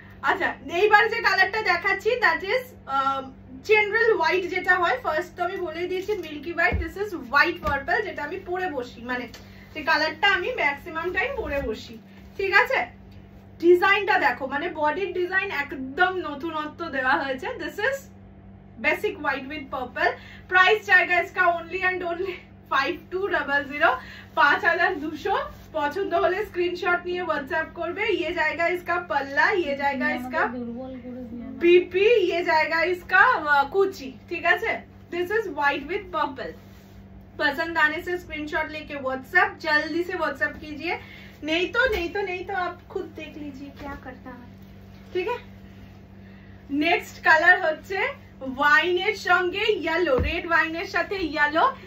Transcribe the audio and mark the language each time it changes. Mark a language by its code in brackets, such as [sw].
[bn] আচ্ছা এইবার যে কালারটা দেখাচ্ছি দ্যাট ইজ জেনারেল হোয়াইট যেটা হয়। ফার্স্ট তো আমি বলেই দিয়েছি milky white, [en] this is white purple, [bn] যেটা আমি পরে বসি, মানে যে কালারটা আমি ম্যাক্সিমাম টাইম পরে বসি, ঠিক আছে? ডিজাইনটা দেখো, মানে বডির ডিজাইন একদম নতুনত্ব দেওয়া হয়েছে। This is [en] Basic white with purple. [hi] Price जाएगा इसका ओनली एंड ओनली 5200, 5200। [bn] পছন্দ হলে স্ক্রিনশট নিয়ে হোয়াটসঅ্যাপ করবে। [hi] ये जाएगा इसका पल्ला, ये जाएगा इसका बीपी, ये जाएगा इसका कुची। ठीक है, [en] This is white with purple. [hi] पसंद आने से स्क्रीनशॉट लेके व्हाट्सएप जल्दी से व्हाट्सएप कीजिए, नहीं तो आप खुद देख लीजिए क्या करता है। ठीक है, [bn] नेक्स्ट कलर হচ্ছে ওয়াইনের সঙ্গে ইয়েলো, রেড ওয়াইনের সাথে ইয়েলো।